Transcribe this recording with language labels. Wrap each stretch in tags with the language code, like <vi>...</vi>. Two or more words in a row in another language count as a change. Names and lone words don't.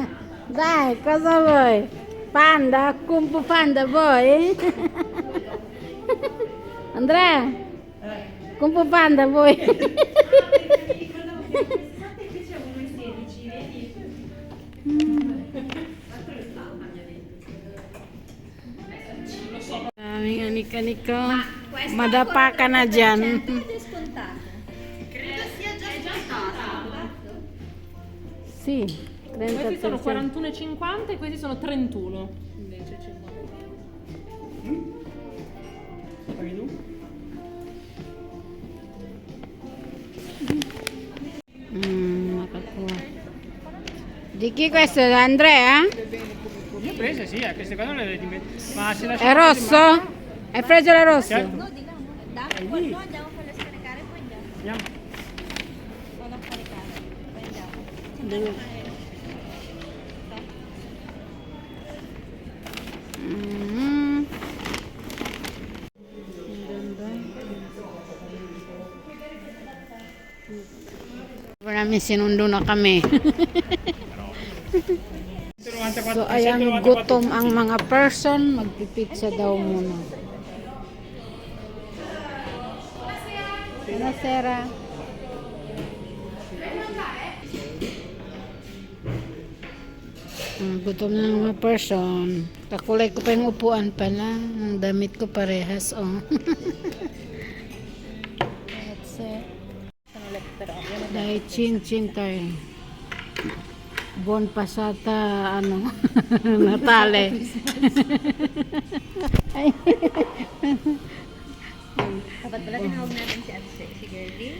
<it>Dai, cosa vuoi? Panda, Kung Fu Panda vuoi? Andrea, Kung Fu Panda vuoi?</it> <tl>Daming anik-anik ko. Madapa ka na dyan.</tl> <it>Credo sia già stata. Sì, Questi sono 30%. 41,50 e questi sono 31. Invece 50.</it> <tl>Nakakuha.</tl> <it>Di chi questo è Andrea? Le ho prese, sì, queste qua non le devi mettere. Ma se È rosso? È freggio rosso? Certo. No, di là, no. Dai, poi no, andiamo a fare le scaricare e poi andiamo. Andiamo. Vado a caricare, poi andiamo. Mm.</it> <tl>Ang ganda. Maraming sinundo na kami. So, ayan, gutom ang mga person. Magpipizza daw muna. Buonasera. Gutom na ng mga person. Kakulay ko pa yung upuan pala. Ang damit ko parehas,</tl> <en>oh. That's it.</en> <tl>Dahil chin-chin tayo.</tl> <it>Buon pasata, ano, Natale.</it> <tl>Ay. Dapat pala tinawag natin si Ate si Girlie.</tl>